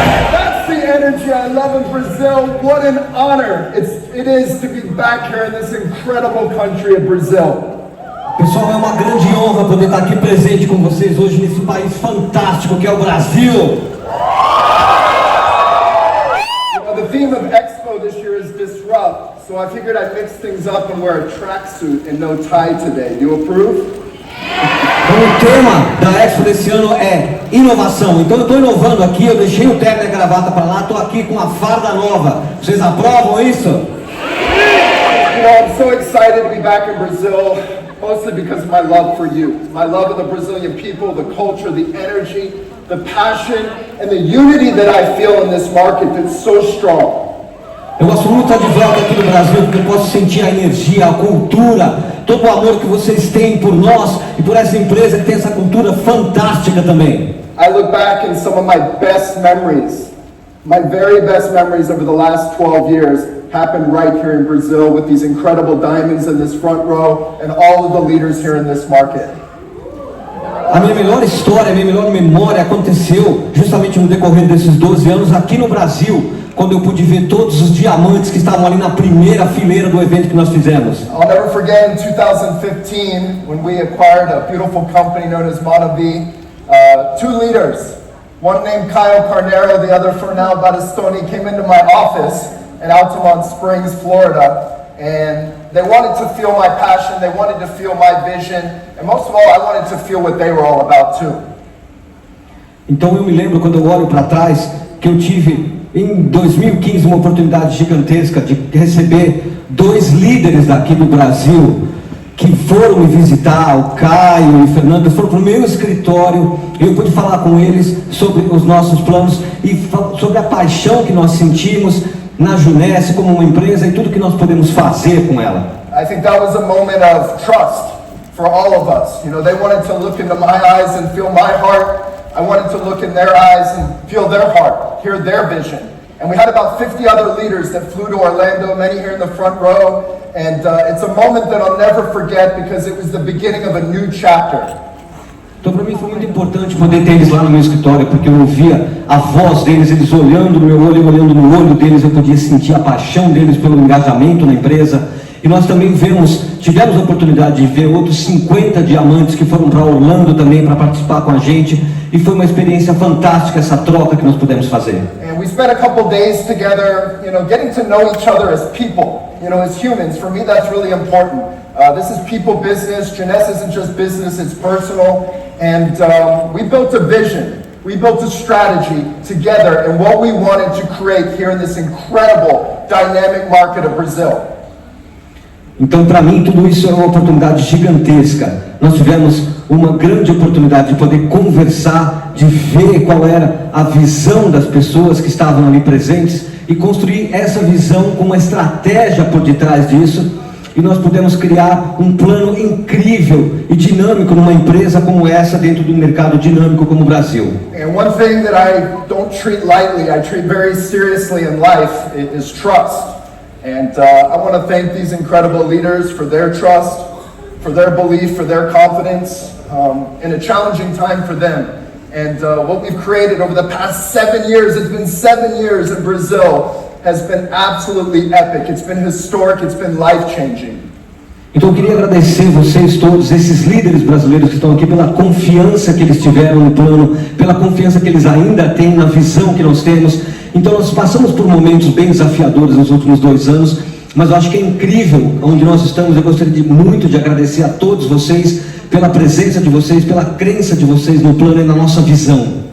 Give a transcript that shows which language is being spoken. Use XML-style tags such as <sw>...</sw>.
<en>That's the energy I love in Brazil. What an honor it is to be back here in this incredible country of Brazil.</en> <pt>Pessoal, é uma grande honra poder estar aqui presente com vocês hoje nesse país fantástico que é o Brasil.</pt> <en>The theme of Expo this year is disrupt, so I figured I'd mix things up and wear a tracksuit and no tie today. Do you approve?</en> <pt>O tema da Expo desse ano é inovação. Então eu estou inovando aqui, eu deixei o terno e a gravata para lá, estou aqui com uma farda nova. Vocês aprovam isso?</pt> <en>You know, I'm so excited to be back in Brazil, mostly because of my love for you. My love of the Brazilian people, the culture, the energy, the passion, and the unity that I feel in this market that's so strong.</en> <pt>Eu gosto muito de estar de volta aqui no Brasil, porque eu posso sentir a energia, a cultura, todo o amor que vocês têm por nós e por essa empresa que tem essa cultura fantástica também.</pt> <en>I look back in some of my best memories, my very best memories over the last 12 years happened right here in Brazil with these incredible diamonds in this front row and all of the leaders here in this market.</en> <pt>A minha melhor história, a minha melhor memória aconteceu justamente no decorrer desses 12 anos aqui no Brasil, quando eu pude ver todos os diamantes que estavam ali na primeira fileira do evento que nós fizemos.</pt> <en>I'll never forget in 2015 when we acquired a beautiful company known as Manavi, two leaders, one named Caio Carneiro, the other Fernão Battistoni, came into my office in Altamont Springs, Florida, and they wanted to feel my passion, they wanted to feel my vision, and most of all, I wanted to feel what they were all about too.</en> <pt>Então eu me lembro quando eu olho para trás que eu tive em 2015 uma oportunidade gigantesca de receber dois líderes daqui do Brasil que foram me visitar, o Caio e o Fernando, foram para o meu escritório e eu pude falar com eles sobre os nossos planos e sobre a paixão que nós sentimos na Junesse como uma empresa e tudo que nós podemos fazer com ela.</pt> <en>I think that was a moment of trust for all of us. You know, they wanted to look into my eyes and feel my heart. I wanted to look in their eyes and feel their heart, hear their vision. And we had about 50 other leaders that flew to Orlando, many here in the front row. And it's a moment that I'll never forget because it was the beginning of a new chapter.</en> <pt>Então para mim foi muito importante poder ter eles lá no meu escritório, porque eu ouvia a voz deles, eles olhando no meu olho, eu olhando no olho deles, eu podia sentir a paixão deles pelo engajamento na empresa. E nós também tivemos a oportunidade de ver outros 50 diamantes que foram para Orlando também para participar com a gente. E foi uma experiência fantástica essa troca que nós pudemos fazer.</pt> <en>And we spent a couple days together, you know, getting to know each other as people, you know, as humans. For me, that's really important. This is people business. Junesse isn't just business, it's personal. And we built a vision. We built a strategy together and what we wanted to create here in this incredible, dynamic market of Brazil.</en> <pt>Então, para mim, tudo isso é uma oportunidade gigantesca. Nós tivemos uma grande oportunidade de poder conversar, de ver qual era a visão das pessoas que estavam ali presentes e construir essa visão com uma estratégia por detrás disso. E nós pudemos criar um plano incrível e dinâmico numa empresa como essa dentro do mercado dinâmico como o Brasil.</pt> <en>And one thing that I don't treat lightly, I treat very seriously in life is trust. And I want to thank these incredible leaders for their trust, for their belief, for their confidence in a challenging time for them. And what we've created over the past 7 years, it's been 7 years in Brazil, has been absolutely epic. It's been historic, it's been life-changing.</en> <pt>Então eu queria agradecer vocês todos, esses líderes brasileiros que estão aqui, pela confiança que eles tiveram no plano, pela confiança que eles ainda têm na visão que nós temos. Então nós passamos por momentos bem desafiadores nos últimos 2 anos, mas eu acho que é incrível onde nós estamos. Eu gostaria muito de agradecer a todos vocês pela presença de vocês, pela crença de vocês no plano e na nossa visão.</pt>